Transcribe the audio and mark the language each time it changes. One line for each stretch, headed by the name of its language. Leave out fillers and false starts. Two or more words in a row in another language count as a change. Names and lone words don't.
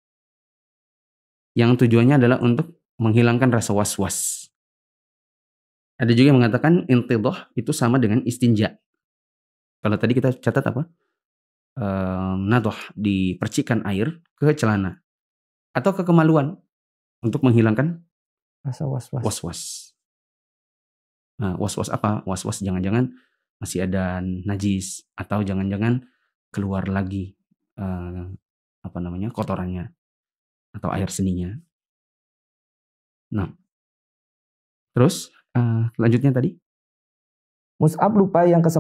Indonesian: Yang tujuannya adalah untuk menghilangkan rasa was-was. Ada juga yang mengatakan intidah itu sama dengan istinja. Kalau tadi kita catat apa? Nadoh, dipercikkan air ke celana. Atau ke kemaluan untuk menghilangkan Rasa was-was. was-was. Nah, was-was apa? Was-was jangan-jangan masih ada najis, atau jangan-jangan keluar lagi kotorannya atau air seninya. Nah, terus lanjutnya tadi Mus'ab lupa yang ke-10.